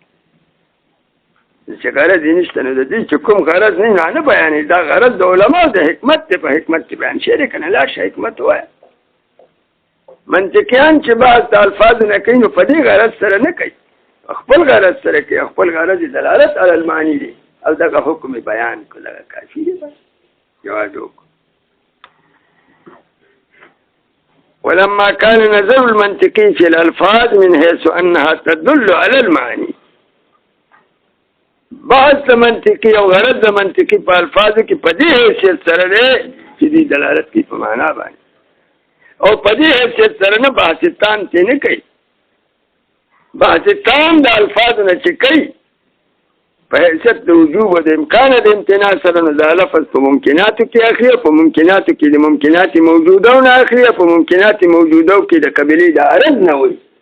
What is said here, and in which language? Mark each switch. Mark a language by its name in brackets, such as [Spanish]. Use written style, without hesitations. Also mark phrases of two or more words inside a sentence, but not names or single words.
[Pashto] چې غرض یې نشته نو د دې چې کوم غرض نه بیانې دا غرض د علماء د حکمت دی په حکمت کې بیان شوی دی که نه لا شه حکمت ووایه منطقیان چې بعض د الفاظو نه کوي نو په دې غرض سره نه کوي خپل غرض سره کوي خپل غرض [Arabic] دلالت علی المعنی [Pashto] دی او دغه حکم بیان کو لگا کافی دی بس جواز وکړو [Arabic] ولما كان نظر المنطقي في الألفاظ من حيث أنها تدل على المعاني [Pashto] بعض منطقي او غرض منطقي په الفاظو کې په دې حیثیت سره دی چې دې دلالت کوي په معنا باندې او په دې حیثیت سره نه بحث تام ته نه کوي بحث تام د الفاظو نه چې کوي په حیثیت د وجوب او د امکان د امتناع سره نه د لفظ په ممکناتو کې اخلي په ممکناتو کې د ممکنات موجوده نه اخلي په ممکنات موجوده کې د قبلي د عرض نه وي